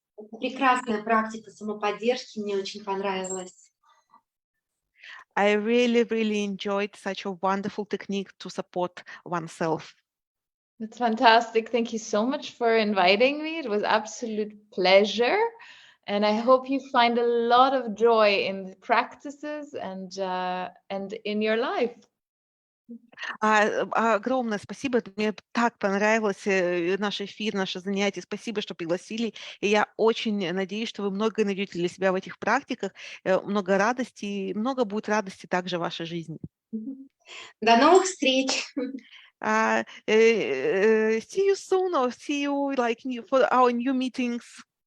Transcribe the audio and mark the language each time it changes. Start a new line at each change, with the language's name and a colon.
Russian: Это прекрасная практика самоподдержки, мне очень понравилась.
English: I really, really enjoyed such a wonderful technique to support oneself. That's fantastic. Thank you so much for inviting me. It was absolute pleasure. And I hope you find a lot of joy in the practices and in your life.
Russian: Огромное спасибо. Мне так понравилось наш эфир, наше занятие. Спасибо, что пригласили. И я очень надеюсь, что вы много найдете для себя в этих практиках, много радости, много будет радости также в вашей жизни. До новых встреч!
English: See you soon or see you for our new meetings.